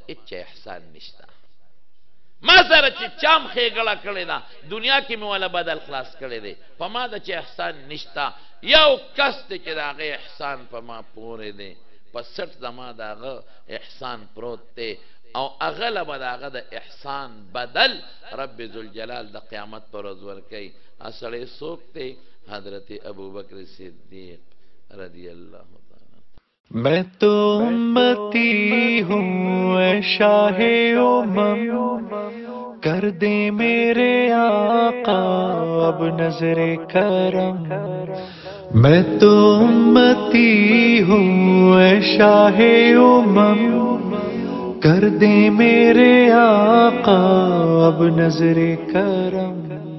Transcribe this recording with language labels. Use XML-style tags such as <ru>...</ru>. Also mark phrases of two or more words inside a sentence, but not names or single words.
<ps>هېچ احسان نشته ما سره چې چام ښېګړه کړې ده دنیا کې مې والا بدل خلاص کړی دی په ما د چې احسان نشته یو کس دی چې د هغې احسان په ما پورې دی په سټ زما د هغه احسان پروت دی او هغه له به د هغه د احسان بدل رب ذوالجلال د قیامت پر ورځ ورکوي هغه سړی څوک دی حضرت ابوبکر صدیق</ps> <ar>رضی اللہ تعالی</ar> <ur>میں تو امتی ہوں اے شاہ امم کر دے میرے آقا اب نظر کرم میں تو امتی ہوں اے شاہ امم کر دے میرے آقا اب نظر کرم</ur>